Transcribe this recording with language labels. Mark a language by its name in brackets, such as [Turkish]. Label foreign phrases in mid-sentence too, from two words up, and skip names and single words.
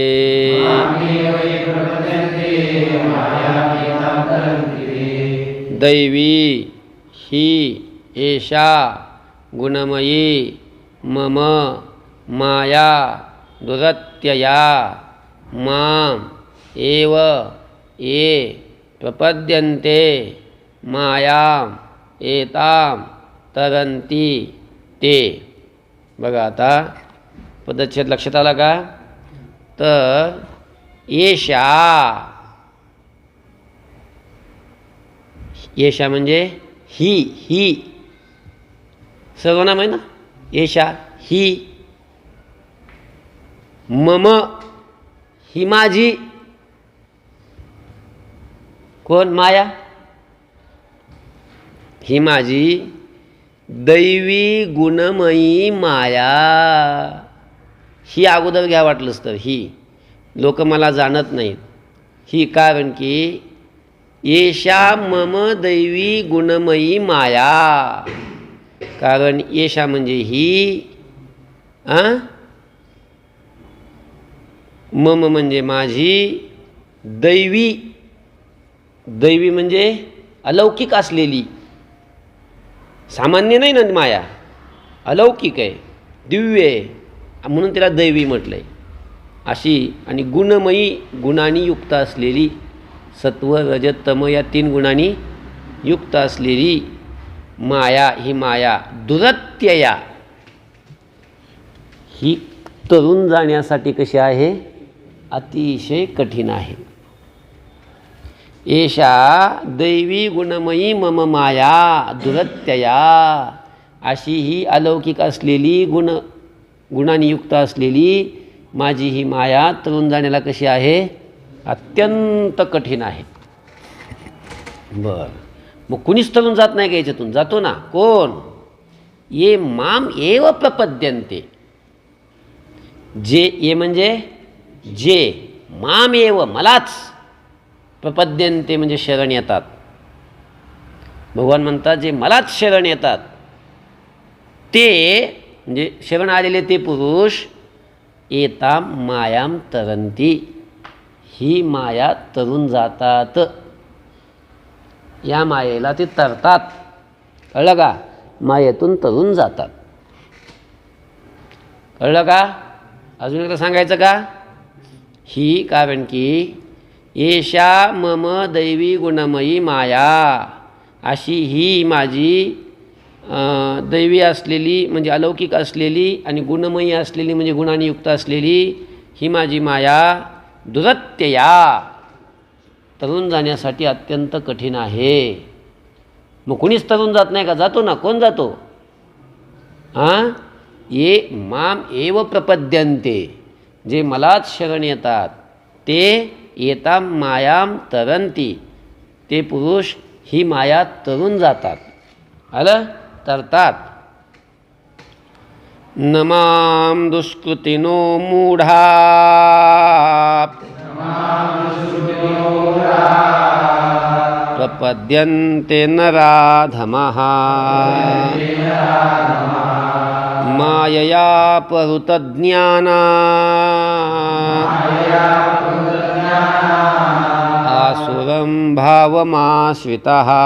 [Sanskrit] दैवी ही एषा गुणमयी मम माया दुरत्यया माम एव ये प्रपद्यन्ते मायाम एताम तरन्ति ते. [Marathi] बघा आता पदच्छेद लक्षात आला का? तर एषा, येशा म्हणजे ही सर्वनाम आहे ना. येशा ही, मम ही माझी, कोण? माया. ही माझी दैवी गुणमयी माया. ही अगोदर घ्या वाटलंच तर. ही लोक मला जाणत नाहीत. ही कारण की [Sanskrit] येषा मम दैवी गुणमयी माया, [Marathi] कारण येषा म्हणजे ही, मम म्हणजे माझी, दैवी म्हणजे अलौकिक असलेली, सामान्य नाही ना माया, अलौकिक आहे, दिव्य आहे, म्हणून तिला दैवी म्हटलं आहे. अशी आणि गुणमयी, गुणांनी युक्त असलेली, सत्व रजत तम या तीन गुणांनी युक्त असलेली माया, ही माया दुरत्यया, ही तरुण जाण्यासाठी कशी आहे? अतिशय कठीण आहे. [Sanskrit] एषा दैवी गुणमयी मम माया दुरत्यया, [Marathi] अशी ही अलौकिक असलेली गुणांनी युक्त असलेली माझी ही माया तरुण जाण्याला कशी आहे? अत्यंत कठीण आहे. बर, मग कुणीच तरुण जात नाही का याच्यातून? जातो ना. कोण? [Sanskrit] ये माम एव प्रपद्यन्ते, [Marathi] जे, ये म्हणजे जे, [Sanskrit] माम एव [Marathi] मलाच, प्रपद्यन्ते म्हणजे शरण येतात. भगवान म्हणतात जे मलाच शरण येतात ते, म्हणजे शरण आलेले ते पुरुष, [Sanskrit] एताम मायाम तरंती, [Marathi] ही माया तरून जातात. या मायेला ते तरतात. कळलं का? मायेतून तरून जातात. कळलं का? अजून एकदा सांगायचं का? ही कारण की [Sanskrit] एषा मम दैवी गुणमयी माया, [Marathi] अशी ही माझी दैवी असलेली म्हणजे अलौकिक असलेली आणि गुणमयी असलेली म्हणजे गुणांनी युक्त असलेली ही माझी माया दुरत्यया, तरुण जाण्यासाठी अत्यंत कठीण आहे. मग कुणीच तरुण जात नाही का? जातो ना. कोण जातो? [Sanskrit] ये माम एव प्रपद्यन्ते, [Marathi] जे मलाच शरण येतात ते [Sanskrit] येताम मायाम तरंती, [Marathi] ते पुरुष ही माया तरून जातात. आलं? तरतात. [Sanskrit] न मां दुष्कृतिनो मूढा प्रपद्यन्ते नराधमः मायया परुतज्ञाना आसुरं भावमाश्रितः.